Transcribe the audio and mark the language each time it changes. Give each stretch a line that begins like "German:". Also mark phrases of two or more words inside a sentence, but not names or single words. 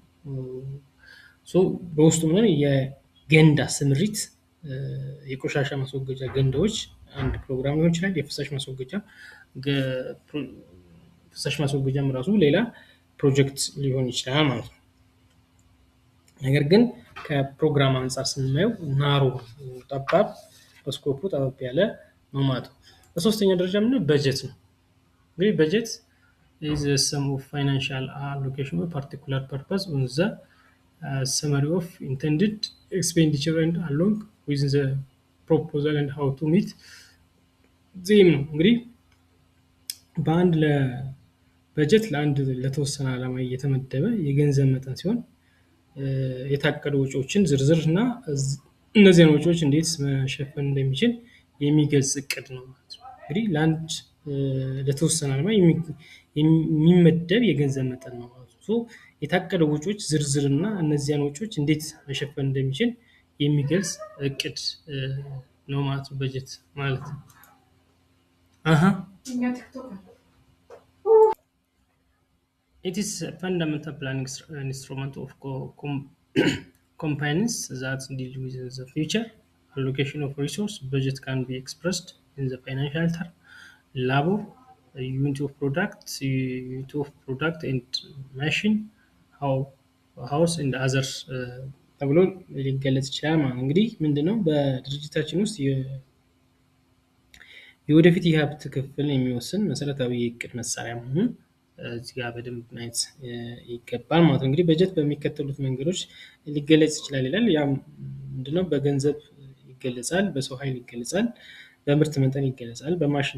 Amharic: በውስጡ ምን የገንዳ ስምሪት የቆሻሻ ማስወገጃ ገንዳዎች አንድ ፕሮግራም ሊሆን ይችላል። የፍሳሽ ማስወገጃም ራሱ ሌላ ፕሮጀክት ሊሆን ይችላል ማለት ነው። ነገር ግን ከፕሮግራም አንፃር ስናየው ናሮ ጠባብ በስኮፑ ጠበብ ያለ ነው ማለት ነው። በሶስተኛ ደረጃ ምንድነው? በጀት ነው። እንግዲህ በጀት
English: is the sum of financial allocation of particular purpose on the summary of intended expenditure and along with the proposal and how to meet them
Amharic: ነው። እንግዲህ በጀት ለአንድ ለተወሰነ ዓላማ እየተመደበ የገንዘብ መጠን ሲሆን የታቀዱ ወጪዎችን ዝርዝር እና እነዚያን ወጪዎች እንዴት መሸፈን እንደሚችል የሚገልጽ እቅድ ነው ማለት ነው። እንግዲህ ለአንድ ለተወሰነ ዓላማ የሚመደብ የገንዘብ መጠን ነው ማለት ነው። ሶ የታቀደ ወጪዎች ዝርዝርና እነዚያን ወጪዎች እንዴት መሸፈን እንደሚችል የሚገልጽ እቅድ ነው ማለት ነው በጀት ማለት ነው። አሃ
English: It is a fundamental planning instrument of companies that deal with the future allocation of resource. Budget can be expressed in the financial term, labor, unit of product and machine, how house and others
Amharic: ተብሎ ሊገለጽ ይችላል ማለት ነው። እንግዲህ ምንድነው በድርጅታችን ውስጥ የወደፊት የሀብት ክፍል የሚወስን መሰረታዊ የእቅድ መሳሪያ መሆኑን እዚህ ጋር በደንብ ማየት ይገባል ማለት ነው። እንግዲህ በጀት በሚከተሉት መንገዶች ሊገለጽ ይችላል ይላል። ያም ምንድነው በገንዘብ ይገለጻል፣ በሰው ኃይል ይገለጻል፣ በምርት መጠን ይገለጻል፣ በማሽን